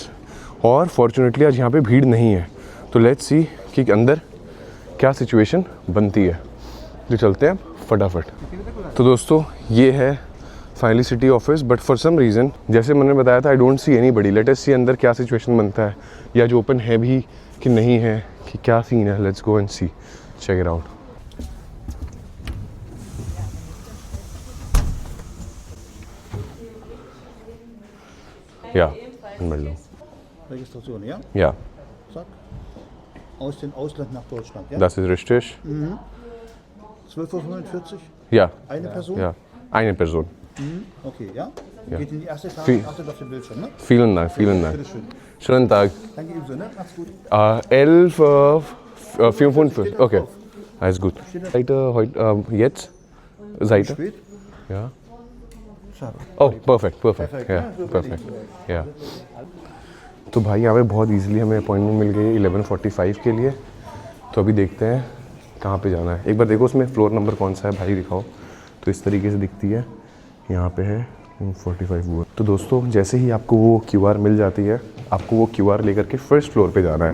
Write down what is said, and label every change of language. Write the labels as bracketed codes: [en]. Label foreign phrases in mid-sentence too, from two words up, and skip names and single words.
[hi] और फॉर्चुनेटली आज यहाँ पे भीड़ नहीं है। तो [en] let's see [hi] कि अंदर क्या सिचुएशन बनती है। जो चलते हैं फटाफट। तो दोस्तों ये है [en] finally city office, but for some reason [hi] जैसे मैंने बताया था, [en] I don't see anybody. let us see [hi] अंदर क्या सिचुएशन बनता है, या जो ओपन है भी कि नहीं है, कि क्या सीन है। [en] let's go and see, check it out. [de] Ja, Anmeldung. Registration, ja? Ja, Zack. Aus dem Ausland nach Deutschland, ja? das ist richtig. 12,45 Uhr? Ja, Eine Person? ja, eine Person. Okay, ja? Ja. Geht in die erste Etage, Viel- achtet auf den Bildschirm, ne? Vielen Dank, vielen Dank. Bitteschön. Schönen Tag. Danke ebenso, ne? Macht's gut. 11, 55. Okay, alles gut. Seid ihr heute, jetzt? Seid ihr? Spät? Ja. Schade. [en] Oh, perfect, perfect. [de] Perfekt, Ja, ja, so perfect. Ja. [hi] तो भाई यहाँ पे बहुत इजीली हमें अपॉइंटमेंट मिल गई 11:45 के लिए। तो अभी देखते हैं कहाँ पे जाना है। एक बार देखो उसमें फ्लोर नंबर कौन सा है भाई, दिखाओ। तो इस तरीके से दिखती है, यहाँ पे है 45 वो। तो दोस्तों जैसे ही आपको वो QR मिल जाती है, आपको वो QR लेकर के फर्स्ट फ्लोर पे जाना है।